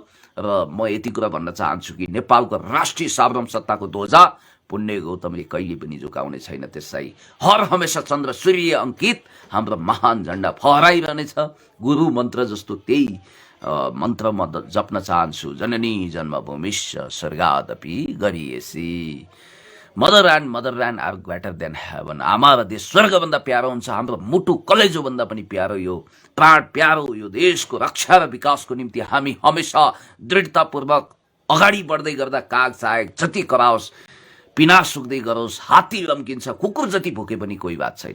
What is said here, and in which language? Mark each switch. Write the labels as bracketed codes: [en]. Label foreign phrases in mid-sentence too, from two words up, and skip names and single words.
[ne] र म यति कुरा भन्न चाहन्छु कि नेपालको राष्ट्रिय सार्वभौम सत्ताको ध्वजा पुण्य गौतमले कहिले पनि झुकाउने छैन त्यसलाई। हर हमेसा चन्द्र सूर्य अङ्कित हाम्रो महान झण्डा फहराइरहनेछ। गुरु मन्त्र जस्तो त्यही मन्त्र म जप्न चाहन्छु। [sa] जननी जन्मभूमिश्च स्वर्गादपि गरीयसी। [en] Mother land are greater than heaven. [ne] आमा र देश स्वर्गभन्दा प्यारो हुन्छ। हाम्रो मुटु कलेजोभन्दा पनि प्यारो यो प्राण प्यारो यो देशको रक्षा र विकासको निम्ति हामी हमेसा दृढतापूर्वक अगाडि बढ्दै गर्दा काग चाहे जति कराओस्, पिना सुक्दै गरोस्, हात्ती लम्किन्छ, कुकुर जति भुके पनि कोही बात छैन।